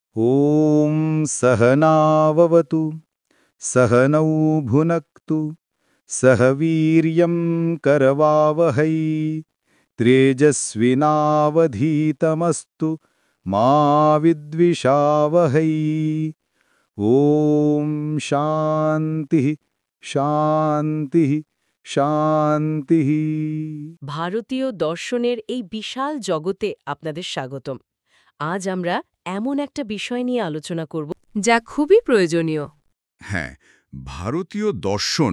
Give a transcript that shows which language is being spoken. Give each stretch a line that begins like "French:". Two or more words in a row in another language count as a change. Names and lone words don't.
Sanskrit: ॐ सहनाववतु सहनौ भुनक्तु सह वीर्यं करवावहै तेजस्विनावधीतमस्तु मा विद्विषावहै ॐ शान्तिः শান্তিः শান্তিः।
Bangla: ভারতীয় দর্শনের এই বিশাল জগতে আপনাদের স্বাগতম। আজ আমরা এমন একটা বিষয় নিয়ে আলোচনা করব যা খুবই প্রয়োজনীয়। হ্যাঁ, ভারতীয় দর্শন।